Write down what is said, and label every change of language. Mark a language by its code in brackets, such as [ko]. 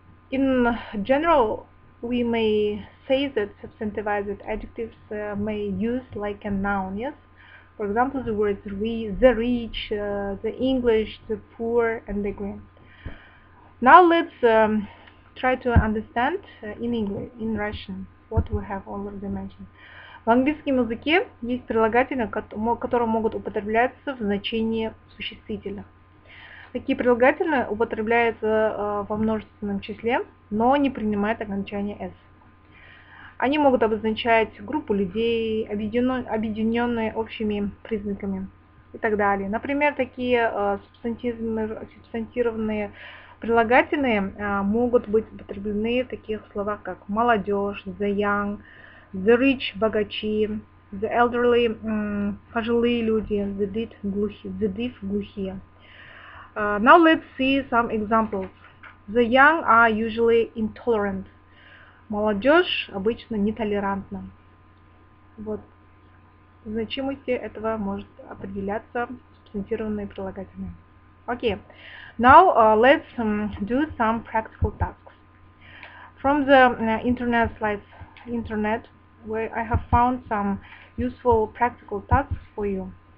[en] In general, we may say that substantivized adjectives may use like a noun, yes? For example, the words the rich, the English, the poor, and the green. Now let's try to understand in English, in Russian, what we have already mentioned. [ru] В английском языке есть прилагательные, которые могут употребляться в значении существительных. Такие прилагательные употребляются во множественном числе, но не принимают окончание «s». Они могут обозначать группу людей, объединенные общими признаками и так далее. Например, такие субстантированные прилагательные могут быть употреблены в таких словах, как молодежь, the young, the rich, богачи, the elderly, пожилые люди, the deaf, глухие. [en] Now let's see some examples. The young are usually intolerant. [ru] Молодежь обычно нетолерантна. Вот. Значимостью этого может определяться субстантированные прилагательные. [en] Okay, now let's do some practical tasks. From the internet slides, where I have found some useful practical tasks for you.